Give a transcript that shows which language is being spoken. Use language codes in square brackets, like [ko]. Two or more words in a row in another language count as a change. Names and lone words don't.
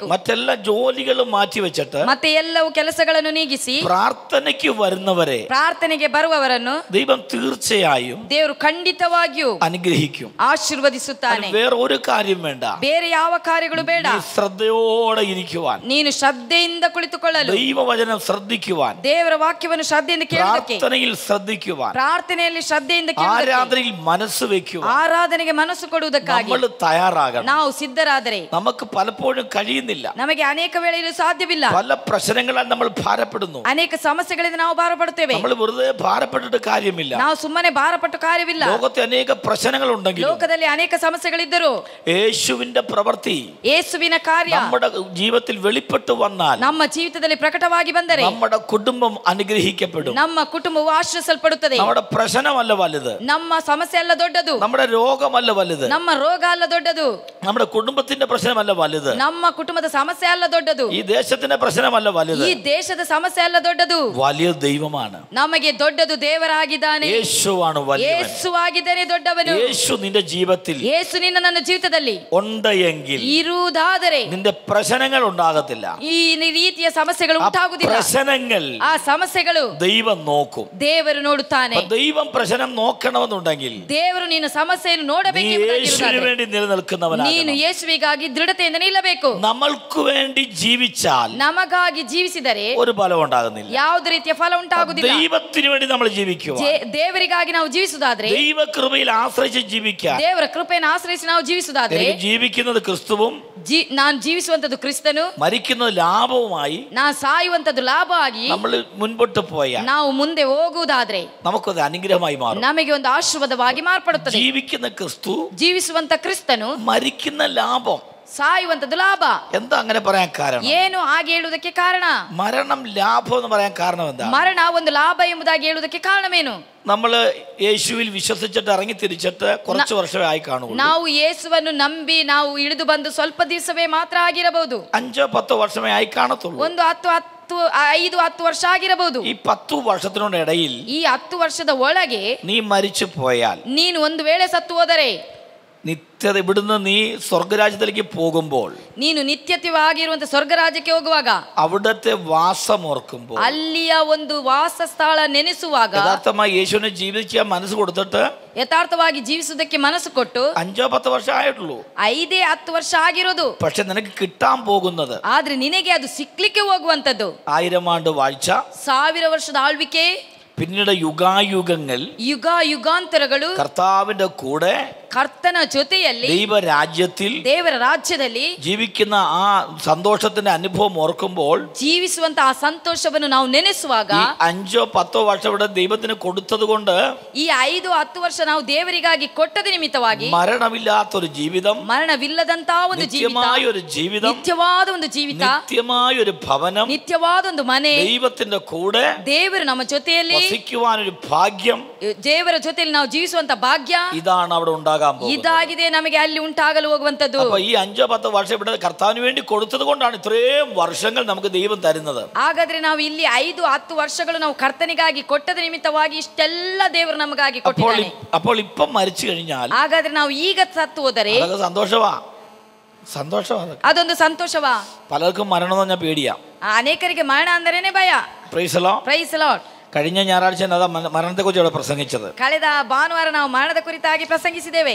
[ml] മറ്റെല്ലാ ജോലികളും മാറ്റി വെച്ചിട്ട് [kn] ಮತ್ತೆ ಎಲ್ಲವೂ ಕೆಲಸಗಳನ್ನು ನೀಗಿಸಿ [ml] പ്രാർത്ഥനയ്ക്ക് വരുന്നവരെ [kn] ಪ್ರಾರ್ಥನೆಗೆ ಬರುವವರನ್ನು [ml] ദൈവം തീർച്ചയായും [kn] ದೇವರು ಖಂಡಿತವಾಗಿಯೂ [ml] അനുഗ്രഹിക്കും, [kn] ಆಶೀರ್ವದಿಸುತ್ತಾನೆ. [ml] വേറെ ഒരു കാര്യം വേണ്ട. [kn] ಬೇರೆ ಯಾವ ಕಾರ್ಯಗಳು ಬೇಡ. [ml] നീ ശ്രദ്ധയോടെ ഇരിക്കുവാൻ, [kn] ನೀನು ಶ್ರದ್ಧೆಯಿಂದ ಕುಳಿತುಕೊಳ್ಳಲು, [ml] ദൈവവചനം ശ്രദ്ധിക്കുവാൻ, [kn] ದೇವರ ವಾಕ್ಯವನ್ನು ಶ್ರದ್ಧೆಯಿಂದ ಕೇಳುವುದಕ್ಕೆ, [ml] പ്രാർത്ഥനയിൽ ശ്രദ്ധിക്കുവാൻ, [kn] ಪ್ರಾರ್ಥನೆಯಲ್ಲಿ ಶ್ರದ್ಧೆಯಿಂದ ಕೇಳುವುದಕ್ಕೆ, [ml] ആരാധനയിൽ മനസ്സ് വെക്കുവാൻ [kn] ಆರಾಧನೆಗೆ ಮನಸ್ಸು ಕೊಡುವುದಕ್ಕಾಗಿ [ml] നമ്മൾ തയ്യാറാകണം. [kn] ನಾವು ಸಿದ್ಧರಾದರೆ [ml] നമുക്ക് പലപ്പോഴും കഴിയുന്നില്ല. [kn] ನಮಗೆ ಅನೇಕ ವೇಳೆಯಲ್ಲಿ ಸಾಧ್ಯವಿಲ್ಲ. [ml] പല പ്രശ്നങ്ങളാൽ നമ്മൾ ഭാരപ്പെടുന്നു. [kn] ಅನೇಕ ಸಮಸ್ಯೆಗಳಿಂದ ನಾವು ಭಾರಪಡುತ್ತೇವೆ. [ml] നമ്മൾ വെറുതെ ഭാരപ്പെട്ടിട്ട് കാര്യമില്ല. [kn] ನಾವು ಸುಮ್ಮನೆ ಭಾರಪಟ್ಟು ಕಾರ್ಯವಿಲ್ಲ. [ml] ലോകത്തെ അനേക പ്രശ്നങ്ങൾ ഉണ്ടെങ്കിലും [kn] ಲೋಕದಲ್ಲಿ ಅನೇಕ ಸಮಸ್ಯೆಗಳಿದ್ದರೂ [ml] യേശുവിന്റെ പ്രവൃത്തി [kn] ಯೇಸುವಿನ ಕಾರ್ಯ [ml] നമ്മുടെ ജീവിതത്തിൽ വെളിപ്പെട്ടു വന്നാൽ [kn] ನಮ್ಮ ಜೀವಿತದಲ್ಲಿ ಪ್ರಕಟವಾಗಿ ಬಂದರೆ [ml] നമ്മുടെ കുടുംബം അനുഗ്രഹിക്കപ്പെടും. [kn] ನಮ್ಮ ಕುಟುಂಬವು ಆಶ್ರಯಿಸಲ್ಪಡುತ್ತದೆ. [ml] നമ്മുടെ പ്രശ്നമല്ല വലുത്, [kn] ನಮ್ಮ ಸಮಸ್ಯೆ ಅಲ್ಲ ದೊಡ್ಡದು, [ml] നമ്മുടെ രോഗമല്ല വലുത്, [kn] ನಮ್ಮ ರೋಗ ಅಲ್ಲ ದೊಡ್ಡದು, [ml] നമ്മുടെ കുടുംബത്തിന്റെ പ്രശ്നമല്ല വലുത്, [kn] ನಮ್ಮ ಕುಟುಂಬದ ಸಮಸ್ಯೆ ಅಲ್ಲ ದೊಡ್ಡದು, [ml] ഈ ദേശത്തിന്റെ പ്രശ്നമല്ല വലുത്, [kn] ಈ ದೇಶದ ಸಮಸ್ಯೆ ಅಲ್ಲ ದೊಡ್ಡದು, [ml] വലിയ ദൈവമാണ്. [kn] ನಮಗೆ ದೊಡ್ಡದು ದೇವರಾಗಿದ್ದಾನೆ. [ml] യേശുവാണ് വലിയവൻ. [kn] ಯೇಸು ಆಗಿದ್ದಾನೆ ದೊಡ್ಡವನು. [ml] യേശു നിന്റെ ജീവിതത്തിൽ [kn] ಯೇಸು ನಿನ್ನ ನನ್ನ ಜೀವಿತದಲ್ಲಿ [ml] ഉണ്ടെങ്കിൽ [kn] ಇರುವುದಾದರೆ [ml] നിന്റെ പ്രശ്നങ്ങൾ ഉണ്ടാകത്തില്ല. [kn] ಈ ರೀತಿಯ ಸಮಸ್ಯೆಗಳು ಉಂಟಾಗುವುದಿಲ್ಲ. [ml] പ്രശ്നങ്ങൾ [kn] ಆ ಸಮಸ್ಯೆಗಳು [ml] ദൈവം നോക്കും. [kn] ದೇವರು ನೋಡುತ್ತಾನೆ. [ml] ദൈവം പ്രശ്നം നോക്കണമെന്നുണ്ടെങ്കിൽ [kn] ದೇವರು ನಿನ್ನ ಸಮಸ್ಯೆಯನ್ನು [ml] നീ [kn] ನೋಡಬೇಕೆಂಬುದಾಗಿ [ml] യേശുവിന് വേണ്ടി [kn] ನೀನು [ml] നിലനിൽക്കുന്നവനാകണം. [kn] ಯೇಸುವಿಗಾಗಿ ದೃಢತೆಯಿಂದ ನಿಲ್ಲಬೇಕು. [ml] നമ്മൾക്ക് വേണ്ടി ജീവിച്ചാൽ [kn] ನಮಗಾಗಿ ಜೀವಿಸಿದರೆ [ml] ഒരു ഫലം ഉണ്ടാകുന്നില്ല. [kn] ಯಾವುದೇ ರೀತಿಯ ಫಲ ಉಂಟಾಗುವುದಿಲ್ಲ. [ml] ദൈവത്തിന് വേണ്ടി നമ്മൾ ജീവിക്കുക, [kn] ದೇವರಿಗಾಗಿ ನಾವು ಜೀವಿಸುವುದಾದ್ರೆ, [ml] ദൈവകൃപയിൽ ആശ്രയിച്ച് ജീവിക്കാൻ, [kn] ದೇವರ ಕೃಪೆಯನ್ನು ಆಶ್ರಯಿಸಿ ನಾವು ಜೀವಿಸುವುದಾದ್ರೆ, [ml] എനിക്ക് ജീവിക്കുന്നത് ക്രിസ്തുവും [kn] ನಾನು ಜೀವಿಸುವಂತದ್ದು ಕ್ರಿಸ್ತನು, [ml] മരിക്കുന്നത് ലാഭവുമായി [kn] ನಾನು ಸಾಯುವಂತದ್ದು ಲಾಭ ಆಗಿ [ml] നമ്മൾ മുൻപോട്ട് പോയാൽ [kn] ನಾವು ಮುಂದೆ ಹೋಗುವುದಾದ್ರೆ [ml] നമുക്കത് അനുഗ്രഹമായി മാറും. [kn] ನಮಗೆ ಒಂದು ಆಶೀರ್ವಾದವಾಗಿ ಮಾರ್ಪಡುತ್ತದೆ. [ml] ജീവിക്കുന്ന ക്രിസ്തു, [kn] ಜೀವಿಸುವಂತ ಕ್ರಿಸ್ತನು, [ml] മരിക്കുന്ന ലാഭം. [kn] ಸಾಯುವಂತದ್ದು ಲಾಭ. [ml] എന്താ അങ്ങനെ പറയാൻ കാരണം? [kn] ಏನು ಹಾಗೆ ಹೇಳುವುದಕ್ಕೆ ಕಾರಣ? [ml] മരണം ലാഭം എന്ന് പറയാൻ കാരണം എന്താ? [kn] ಮರಣ ಒಂದು ಲಾಭ ಎಂಬುದಾಗಿ ಹೇಳುವುದಕ್ಕೆ ಕಾರಣವೇನು? [ml] നമ്മള് യേശുവിൽ വിശ്വസിച്ചിട്ട് ഇറങ്ങി തിരിച്ചിട്ട് കുറച്ച് വർഷമേ ആയി കാണുള്ളൂ. [kn] ನಾವು ಯೇಸುವನ್ನು ನಂಬಿ ನಾವು ಇಳಿದು ಬಂದು ಸ್ವಲ್ಪ ದಿವಸವೇ ಮಾತ್ರ ಆಗಿರಬಹುದು. [ml] 5-10 ವರ್ಷമേ ആയി കാണത്തുള്ളൂ. [kn] ಒಂದು 5-10 ವರ್ಷ ಆಗಿರಬಹುದು. [ml] ഈ 10 വർഷത്തിനിടയിൽ [kn] ಈ 10 ವರ್ಷದ ಒಳಗೆ [ml] നീ മരിച്ചു പോയാൽ, [kn] ನೀನು ಒಂದು ವೇಳೆ ಸತ್ತು ಹೋದರೆ, [ml] നിത്യത ഇവിടുന്ന് നീ സ്വർഗരാജ്യത്തിലേക്ക് പോകുമ്പോൾ, [kn] ನೀನು ನಿತ್ಯತ್ವವಾಗಿರುವಂತ ಸ್ವರ್ಗರಾಜ್ಯಕ್ಕೆ ಹೋಗುವಾಗ, [ml] അവിടുത്തെ വാസം ഓർക്കുമ്പോൾ, [kn] ಅಲ್ಲಿಯ ಒಂದು ವಾಸಸ್ಥಳ ನೆನೆಸುವಾಗ, [ml] യഥാർത്ഥമായി യേശുവിനെ ജീവിക്കാൻ മനസ്സ് കൊടുത്തിട്ട് [kn] ಯಥಾರ್ಥವಾಗಿ ಜೀವಿಸುವುದಕ್ಕೆ ಮನಸ್ಸು ಕೊಟ್ಟು [ml] 5-10 വർഷം ആയിട്ടുള്ളൂ. [kn] 5-10 ವರ್ಷ ಆಗಿರೋದು. [ml] പക്ഷെ നിനക്ക് കിട്ടാൻ പോകുന്നത് [kn] ಆದ್ರೆ ನಿನಗೆ ಅದು ಸಿಕ್ಲಿಕ್ಕೆ ಹೋಗುವಂತದ್ದು [ml] 1000 ആണ്ട് വാഴ്ച, [kn] 1000 ವರ್ಷದ ಆಳ್ವಿಕೆ, [ml] പിന്നീട് യുഗായുഗങ്ങൾ [kn] ಯುಗ ಯುಗಾಂತರಗಳು [ml] കർത്താവിന്റെ കൂടെ [kn] ಕರ್ತನ ಜೊತೆಯಲ್ಲಿ [ml] ദൈവരാജ്യത്തിൽ [kn] ದೇವರ ರಾಜ್ಯದಲ್ಲಿ [ml] ജീവിക്കുന്ന ആ സന്തോഷത്തിന്റെ അനുഭവം ഓർക്കുമ്പോൾ [kn] ಜೀವಿಸುವಂತ ಆ ಸಂತೋಷವನ್ನು ನಾವು ನೆನೆಸುವಾಗ [ml] ഈ 5-10 വർഷം ഇവിടെ ദൈവത്തിന് കൊടുത്തത് കൊണ്ട് [kn] ಈ 5-10 ವರ್ಷ ನಾವು ದೇವರಿಗಾಗಿ ಕೊಟ್ಟದ ನಿಮಿತ್ತವಾಗಿ [ml] മരണമില്ലാത്തൊരു ജീവിതം, [kn] ಮರಣವಿಲ್ಲದಂತಹ ಒಂದು ಜೀವಿತ, [ml] നിത്യമായ ഒരു ജീവിതം, [kn] ನಿತ್ಯವಾದ ಒಂದು ಜೀವಿತ, [ml] നിത്യമായ ഒരു ഭവനം, [kn] ನಿತ್ಯವಾದ ಒಂದು ಮನೆ, [ml] ദൈവത്തിന്റെ കൂടെ [kn] ದೇವರು ನಮ್ಮ ಜೊತೆಯಲ್ಲಿ [ml] വസിക്കുവാനൊരു ഭാഗ്യം, [kn] ದೇವರ ಜೊತೆಯಲ್ಲಿ ನಾವು ಜೀವಿಸುವಂತ ಭಾಗ್ಯ, [ml] ഇതാണ് അവിടെ ഉണ്ടാകാൻ പോകുന്നത്. [kn] ಇದಾಗಿದೆ ನಮಗೆ ಅಲ್ಲಿ ಉಂಟಾಗಲು ಹೋಗುವಂತದ್ದು. [ml] അപ്പൊ ഈ 5-10 വർഷം ഇവിടെ കർത്താവിന് വേണ്ടി കൊടുത്തത് കൊണ്ടാണ് ഇത്രയും വർഷങ്ങൾ നമുക്ക് ദൈവം തരുന്നത്. [kn] ಹಾಗಾದ್ರೆ ನಾವು ಇಲ್ಲಿ 5-10 ವರ್ಷಗಳು ನಾವು ಕರ್ತನಿಗಾಗಿ ಕೊಟ್ಟದ ನಿಮಿತ್ತವಾಗಿ ಇಷ್ಟೆಲ್ಲ ದೇವರು ನಮಗಾಗಿ ಕೊಟ್ಟಿದ್ದಾನೆ. [ml] അപ്പോൾ ഇപ്പം മരിച്ചു കഴിഞ്ഞാൽ [kn] ಹಾಗಾದ್ರೆ ನಾವು ಈಗ ಸತ್ತು ಹೋದರೆ [ml] സന്തോഷവാ, സന്തോഷവാ, [kn] ಅದೊಂದು ಸಂತೋಷವಾ? [ml] പലർക്കും മരണം എന്ന് പറഞ്ഞാൽ പേടിയാ. [kn] ಅನೇಕರಿಗೆ ಮರಣ ಅಂದರೇನೆ ಭಯ. [en] Praise the Lord. Praise the Lord. [ml] കഴിഞ്ഞ ഞായറാഴ്ച മരണത്തെ കുറിച്ച് ഇവിടെ പ്രസംഗിച്ചത്. [kn] ಕಳೆದ ಭಾನುವಾರ ನಾವು ಮರಣದ ಕುರಿತಾಗಿ ಪ್ರಸಂಗಿಸಿದ್ದೇವೆ.